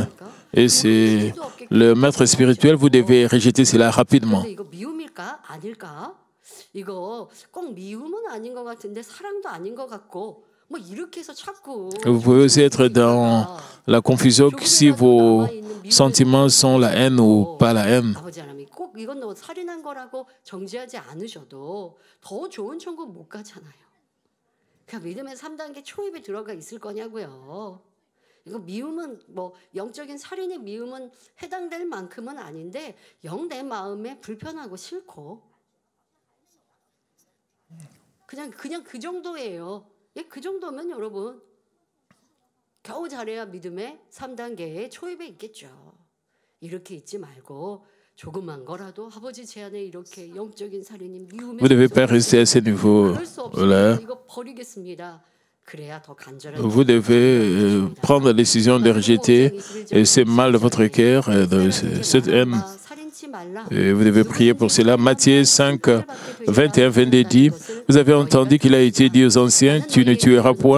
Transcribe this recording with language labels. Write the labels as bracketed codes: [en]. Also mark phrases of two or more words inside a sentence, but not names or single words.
[fr] Et c'est le maître spirituel, vous devez rejeter cela rapidement. Vous pouvez aussi être dans la confusion si vos sentiments sont la haine ou pas la haine. [ko] 믿음의 3단계 초입에 들어가 있을 거냐고요. 이거 미움은 뭐 영적인 살인의 미움은 해당될 만큼은 아닌데 영 내 마음에 불편하고 싫고 그냥 그 정도예요. 예, 그 정도면 여러분 겨우 잘해야 믿음의 3단계에 초입에 있겠죠. 이렇게 있지 말고 [fr] Vous ne devez pas rester à ce niveau-là. Vous devez prendre la décision de rejeter ce mal de votre cœur, cette haine. Et vous devez prier pour cela. Matthieu 5, 21, 22 dit, vous avez entendu qu'il a été dit aux anciens, tu ne tueras point.